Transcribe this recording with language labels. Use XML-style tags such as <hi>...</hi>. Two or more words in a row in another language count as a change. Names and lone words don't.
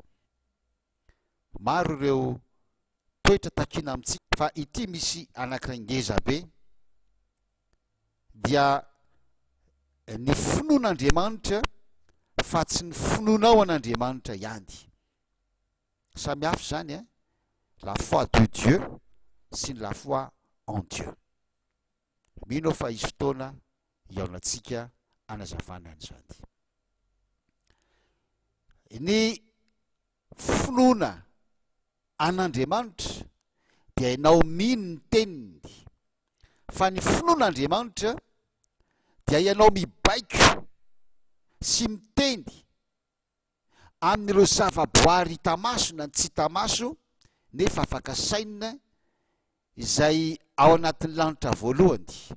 <mg>Maro ireo toetra takina amintsika, fa ity misy anankiray ngeza be, dia ny finoan'Andriamanitra fa tsy ny finoanao an'Andriamanitra ihany. Samy hafa zany</mg> <fr>la foi de Dieu</fr> <mg>sy</mg> <fr>la foi en Dieu.</fr> <mg>Mino fa izy fotoana iaonantsika anazavana an'izany. Ny finoana an'Andriamanitra dia ianao mino ny teniny, fa ny finoan'Andriamanitra dia ianao mibaiko sy miteny amin'ireo zavaboary hita maso na tsy hita maso nefa afaka saina izay ao anatin'ny lanitra voalohany,</mg>